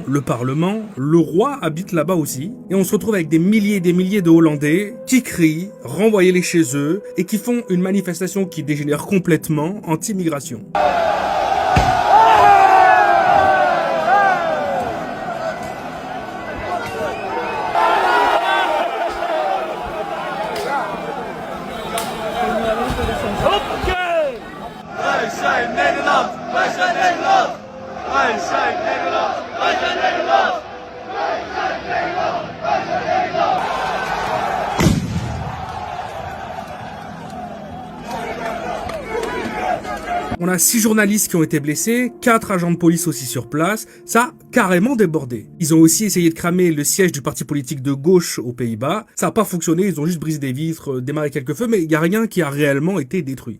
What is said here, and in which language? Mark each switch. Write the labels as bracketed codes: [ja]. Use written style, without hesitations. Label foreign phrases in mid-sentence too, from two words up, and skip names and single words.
[fr] le parlement, le roi habite là-bas aussi, et on se retrouve avec des milliers et des milliers de Hollandais qui crient, renvoyez-les chez eux, et qui font une manifestation qui dégénère complètement anti-immigration. [nl] Wij zijn Nederland, wij zijn Nederland. Wij zijn Nederland, wij zijn Nederland. Wij zijn Nederland, wij zijn Nederland. [fr] On a 6 journalistes qui ont été blessés, 4 agents de police aussi sur place, ça a carrément débordé. Ils ont aussi essayé de cramer le siège du parti politique de gauche aux Pays-Bas, ça n'a pas fonctionné, ils ont juste brisé des vitres, démarré quelques feux, mais il n'y a rien qui a réellement été détruit.